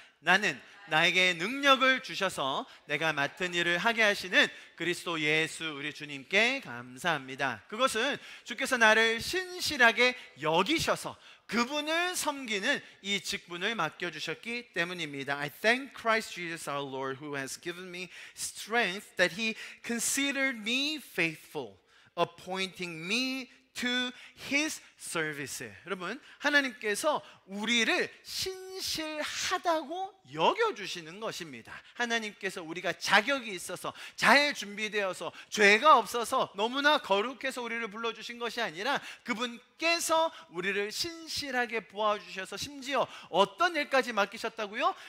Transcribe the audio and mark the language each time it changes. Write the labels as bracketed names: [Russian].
[Korean] 나는 나에게 능력을 주셔서 내가 맡은 일을 하게 하시는 그리스도 예수 우리 주님께 감사합니다. 그것은 주께서 나를 신실하게 여기셔서 그분을 섬기는 이 직분을 맡겨주셨기 때문입니다. [English] I thank Christ Jesus our Lord who has given me strength that he considered me faithful, appointing me to his service. [Korean] 여러분, 하나님께서 우리를 신실하다고 여겨주시는 것입니다. 하나님께서 우리가 자격이 있어서 잘 준비되어서 죄가 없어서 너무나 거룩해서 우리를 불러주신 것이 아니라 그분께서 우리를 신실하게 보아주셔서 심지어 어떤 일까지 맡기셨다고요?